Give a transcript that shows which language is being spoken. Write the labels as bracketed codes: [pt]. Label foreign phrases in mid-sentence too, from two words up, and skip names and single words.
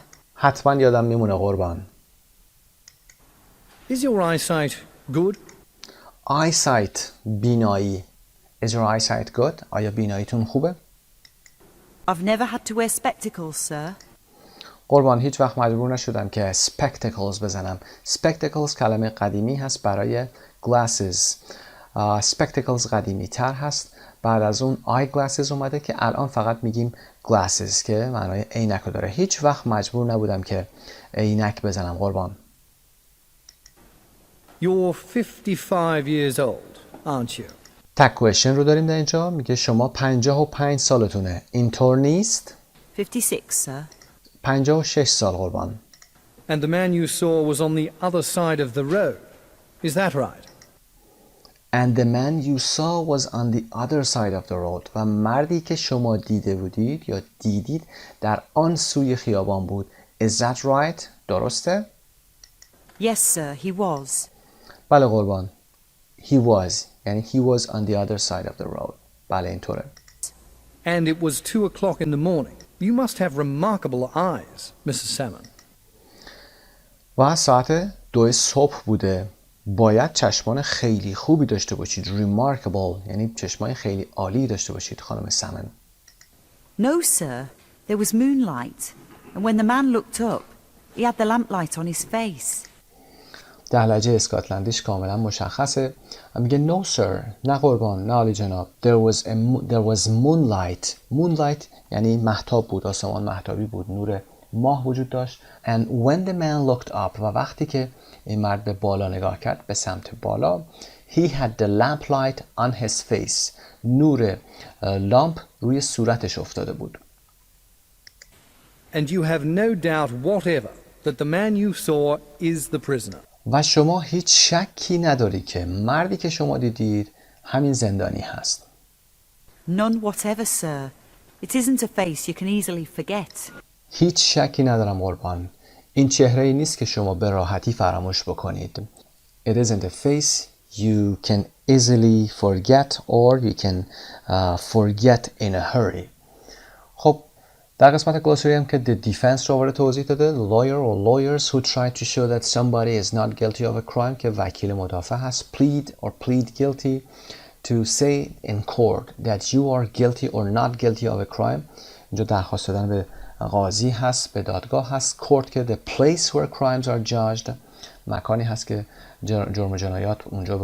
[fa] حتما یادم میمونه قربان. [en] Is your eyesight good? eyesight بینایی. Is your eyesight good? [fa] آیا بیناییتون خوبه؟ [en] I've never had to wear spectacles, sir. [fa] قربان هیچ وقت مجبور نشدم که spectacles بزنم. spectacles کلمه قدیمی هست برای glasses. spectacles قدیمی تر هست. بعد از اون eyeglasses اومده که الان فقط میگیم glasses که معنای عینک رو داره. هیچ وقت مجبور نبودم که عینک بزنم قربان. [en] You're 55 years old, aren't you? tag question [fa] رو داریم در اینجا. میگه شما 55 سالتونه. اینطور نیست؟ [en] 56, sir. [fa] 56 سال قربان. [en] And the man you saw was on the other side of the road. Is that right? And the man you saw was on the other side of the road. [fa] و مردی که شما دیده بودید یا دیدید در آن سوی خیابان بود. [en] Is that right? درسته؟ Yes, sir, he was. [fa] بله قربان. [en] He was. یعنی he was on the other side of the road. [fa] بله اینطوره. [en] And it was 2 o'clock in the morning. You must have remarkable eyes, Mrs. Salmon. [fa] و ساعت 2 صبح بوده. باید چشمان خیلی خوبی داشته باشید. Remarkable یعنی چشمای خیلی عالی داشته باشید خانم سمن. [en] No, sir. There was moonlight. And when the man looked up, he had the lamplight on his face. [fa] در لهجه اسکاتلندیش کاملا مشخصه. میگه [en] no sir. [fa] نه قربان. نه عالی جناب. [en] There was moonlight. [fa] Moonlight یعنی مهتاب بود. آسمان مهتابی بود. نور ماه وجود داشت. [en] And when the man looked up [fa] و وقتی که این مرد به بالا نگاه کرد به سمت بالا [en] he had the lamplight on his face. [fa] نور لامپ روی صورتش افتاده بود. [en] And you have no doubt whatever that the man you saw is the prisoner. [fa] و شما هیچ شکی نداری که مردی که شما دیدید همین زندانی هست. [en] None whatever, sir. It isn't a face you can easily forget. [fa] هیچ شکی ندارم قربان. این چهره‌ای نیست که شما به راحتی فراموش بکنید. [en] It isn't a face you can easily forget or you can forget in a hurry. [fa] خب در قسمت گلوسری هم که [en] the defense [fa] رو وارد توضیح داده [en] lawyer or lawyers who try to show that somebody is not guilty of a crime [fa] که وکیل مدافع هست [en] plead or plead guilty to say in court that you are guilty or not guilty of a crime. [fa] اینجا درخواست دادن به قاضی هست به دادگاه هست court که [en] the place where crimes are judged [fa] مکانی هست که جرم و جنایات اونجا